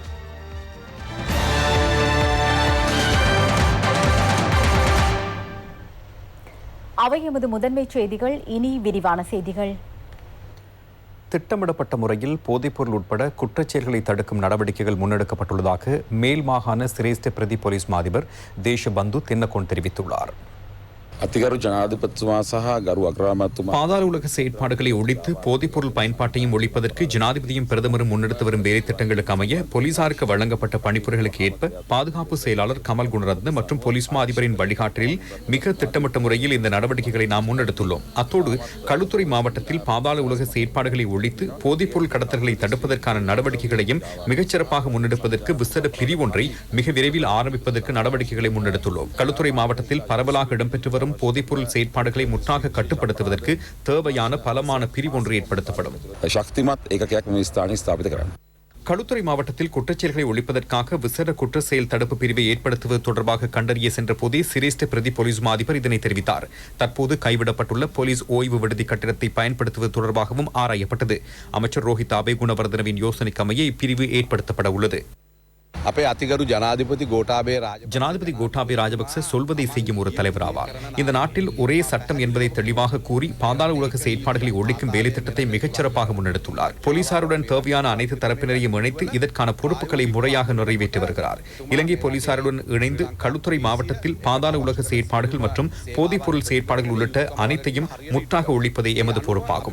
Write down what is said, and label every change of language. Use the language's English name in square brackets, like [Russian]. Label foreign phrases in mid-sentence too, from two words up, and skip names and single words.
[Tamil] அவை எமது முதன்மை செய்திகள். இனி விரிவான செய்திகள். திட்டமிடப்பட்ட முறையில் போதைப்பொருள் உட்பட குற்றச்செயல்களை தடுக்கும் நடவடிக்கைகள் முன்னெடுக்கப்பட்டுள்ளதாக மேல் மாகாண சிரேஷ்ட பிரதி போலீஸ் மா அதிபர் தேசபந்து தென்னகோன் தெரிவித்துள்ளார். [Sinhala] අතිගරු ජනාධිපතිතුමා සහ ගරු අග්‍රාමාත්‍යතුමා [Tamil] பாதாள உலக செயற்பாடுகளை ஒழித்து போதைப்பொருள் பயன்பாட்டையும் ஒழிப்பதற்கு ஜனாதிபதியும் பிரதமரும் முன்னெடுத்து வரும் வேலை திட்டங்களுக்கு அமைய போலீசாருக்கு வழங்கப்பட்ட பணிப்புரைகளுக்கு ஏற்ப பாதுகாப்பு செயலாளர் கமல் குணரத்ன மற்றும் போலீஸ் மா அதிபரின் வழிகாட்டலில் மிக திட்டமிட்ட முறையில் இந்த நடவடிக்கைகளை நாம் முன்னெடுத்துள்ளோம். அத்தோடு களுத்துறை மாவட்டத்தில் பாதாள உலக செயற்பாடுகளை ஒழித்து போதைப்பொருள் கடத்தல்களை தடுப்பதற்கான நடவடிக்கைகளையும் மிகச்சிறப்பாக முன்னெடுப்பதற்கு விசேட பிரிவொன்றை மிக விரைவில் ஆரம்பிப்பதற்கு நடவடிக்கைகளை முன்னெடுத்துள்ளோம். களுத்துறை மாவட்டத்தில் பரவலாக இடம்பெற்று வரும் போதைப்பொருள் செயற்பாடுகளை முற்றாக கட்டுப்படுத்துவதற்கு தேவையான பலமான பிரிவொன்று ஏற்படுத்தப்படும். [Sinhala] ශක්තිමත් ඒකකයක් මේ ස්ථානයේ ස්ථාපිත කරන්න. [Tamil] களுத்துறை மாவட்டத்தில் குற்றச்செயல்களை ஒழிப்பதற்காக விசேட குற்ற செயல் தடுப்பு பிரிவை ஏற்படுத்துவது தொடர்பாக கண்டறிய சென்ற போதே சிரேஷ்ட பிரதி போலீஸ் மா அதிபர் இதனை தெரிவித்தார். தற்போது கைவிடப்பட்டுள்ள போலீஸ் ஓய்வு விடுதி கட்டிடத்தை பயன்படுத்துவது தொடர்பாகவும் ஆராயப்பட்டது. அமைச்சர் ரோஹித் அபே குணவர்தனவின் யோசனைக்கு அமைய இப்பிரிவு ஏற்படுத்தப்பட உள்ளது. [Sinhala] අපේ අතිගරු ජනාධිපති ගෝඨාභය [Tamil] ஜனாதிபதி கோட்டாபய ராஜபக்ச சொல்வதை செய்யும் ஒரு தலைவர் ஆவார். இந்த நாட்டில் ஒரே சட்டம் என்பதை தெளிவாக கூறி பாதாள உலக செயற்பாடுகளை ஒழிக்கும் வேலை திட்டத்தை மிகச்சிறப்பாக முன்னெடுத்துள்ளார். போலீசாருடன் தேவையான அனைத்து தரப்பினரையும் இணைத்து இதற்கான பொறுப்புகளை முறையாக நிறைவேற்றி வருகிறார். இலங்கை போலீசாருடன் இணைந்து களுத்துறை மாவட்டத்தில் பாதாள உலக செயற்பாடுகள் மற்றும் போதைப்பொருள் செயற்பாடுகள் உள்ளிட்ட அனைத்தையும் முற்றாக ஒழிப்பதே எமது பொறுப்பாகும்.